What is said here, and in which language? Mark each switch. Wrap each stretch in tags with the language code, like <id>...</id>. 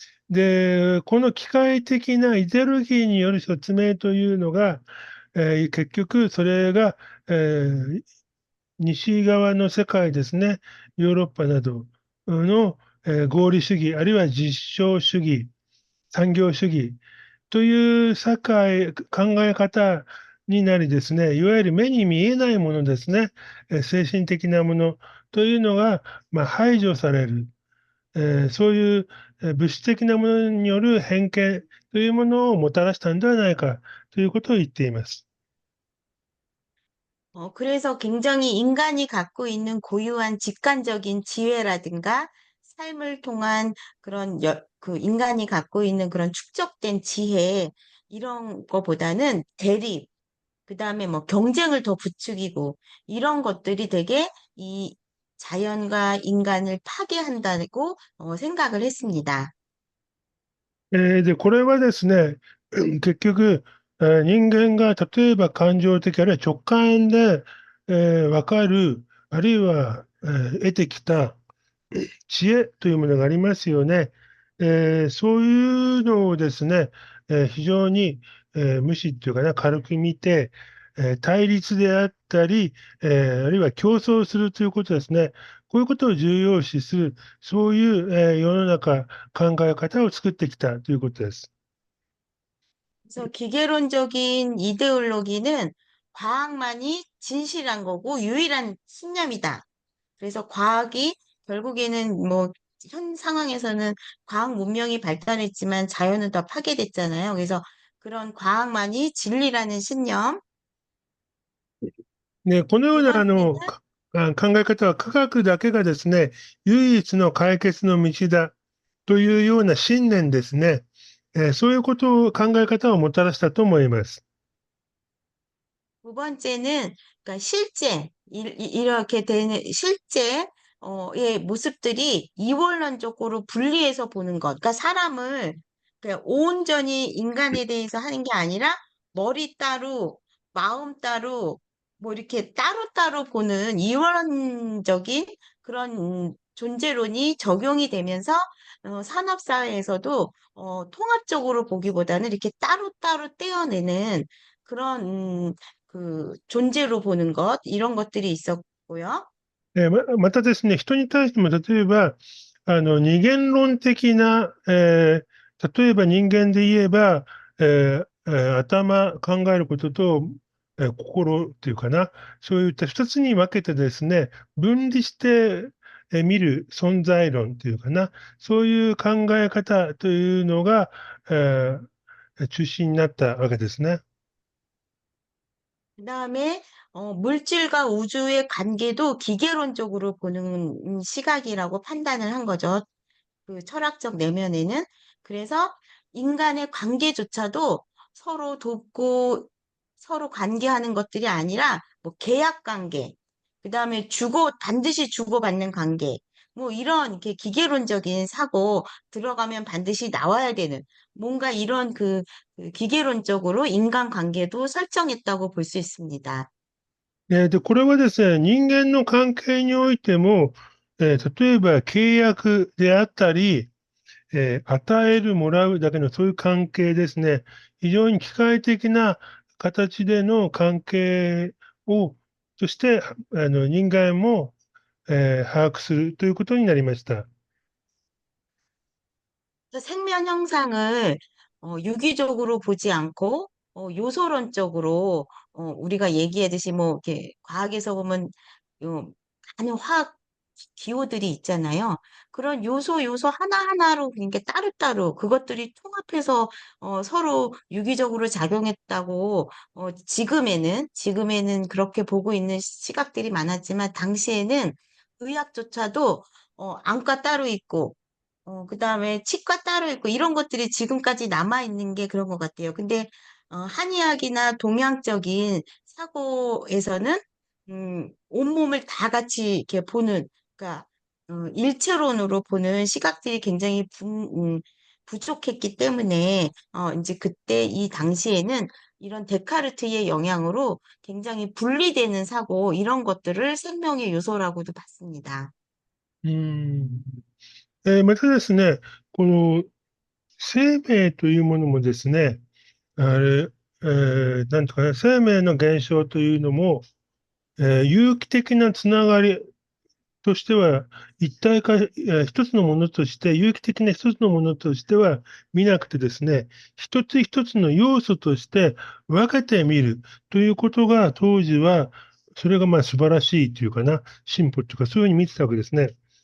<ja>で、この機械的なイデオロギーによる説明というのが、結局それが、西側の世界ですね、ヨーロッパなどの、合理主義、あるいは実証主義、産業主義という考え方になりですね、いわゆる目に見えないものですね、精神的なものというのが、排除される。そういう物質的なものによる偏見というものをもたらしたんではないかということを言っています。</ja> <ko>그래서 굉장히 인간이 갖고 있는 고유한 직관적인 지혜라든가 삶을 통한 그런 그 인간이 갖고 있는 그런 축적된 지혜 이런 거보다는 대립, 그다음에 뭐 경쟁을 더 부추기고 이런 것들이 되게 이 자연과 인간을 파괴한다고 생각을 했습니다.</ko> <ja>で、これはですね、結局、人間が例えば感情的、あるいは直感で、分かる、あるいは、得てきた知恵というものがありますよね。そういうのをですね、非常に、無視っていうかな、軽く見て、対立であったり、あるいは競争するということですね。こういうことを重要視する、そういう、世の中、考え方を作ってきたということです。</ja> <ko>그래서 기계론적인 이데올로기는 과학만이 진실한 거고 유일한 신념이다. 그래서 과학이 결국에는 뭐 현 상황에서는 과학 문명이 발달했지만 자연은 더 파괴됐잖아요. 그래서 그런 과학만이 진리라는 신념.</ko> <ja>ね、このよう</ja> <ko>두 번째는</ko> <ja>考え方は科学だけがですね、唯一の解決の道だというような信念ですね。そういうことを、考え方をもたらしたと思います。</ja> <ko>두 번째는 그러니까 실제 이렇게 되는 실제 의 모습들이 이원론적으로 분리해서 보는 것. 그러니까 사람을 그냥 온전히 인간에 대해서 하는 게 아니라 머리 따로, 마음 따로, 뭐 이렇게 따로따로 보는 이원적인 그런 존재론이 적용이 되면서 산업사회에서도 통합적으로 보기보다는 이렇게 따로따로 떼어내는 그런 존재로 보는 것, 이런 것들이 있었고요.</ko> <ja>またですね、人に対しても、例えば、二元論的な、例えば人間で言えば、頭、考えることと、心っていうかな、そういった二つに分けてですね、分離して、見る存在論っていうかな、そういう考え方というのが、中心になったわけですね。</ja> <ko>그다음에 물질과 우주의 관계도 기계론적으로 보는 시각이라고 판단을 한 거죠. 그 철학적 내면에는. 그래서 인간의 관계조차도 서로 돕고 서로 관계하는 것들이 아니라 뭐 계약 관계, 그다음에 반드시 주고받는 관계, 뭐 이런 이렇게 기계론적인 사고 들어가면 반드시 나와야 되는 뭔가 이런 그 기계론적으로 인간관계도 설정했다고 볼 수 있습니다.</ko> <ja>で、これはですね、人間の関係においても、例えば契約であったり、与える、もらうだけのそういう関係ですね。非常に機械的な形での関係を、として、人間も、把握するということになりました。</ja> <ko>그래서 생명 현상을 유기적으로 보지 않고 요소론적으로 우리가 얘기하듯이 뭐 이렇게 과학에서 보면 많은 화학 기호들이 있잖아요. 그런 요소 하나하나로 그러니까 따로따로 그것들이 통합해서 서로 유기적으로 작용했다고 지금에는 그렇게 보고 있는 시각들이 많았지만 당시에는 의학조차도 안과 따로 있고 그다음에 치과 따로 있고 이런 것들이 지금까지 남아있는 게 그런 것 같아요. 근데 한의학이나 동양적인 사고에서는 온몸을 다 같이 이렇게 보는, 그러니까 일체론으로 보는 시각들이 굉장히 부족했기 때문에 이제 그때 이 당시에는 이런 데카르트의 영향으로 굉장히 분리되는 사고 이런 것들을 생명의 요소라고도 봤습니다. うん。</ko> <ja>またですね、この生命というものもですね、あれ、なんとかね、生命の現象というのも、有機的なつながりとしては、一体化、一つのものとして、有機的な一つのものとしては見なくてですね、一つ一つの要素として分けてみるということが、当時は、それがまあ素晴らしいというかな、進歩というか、そういうふうに見てたわけですね。</ja>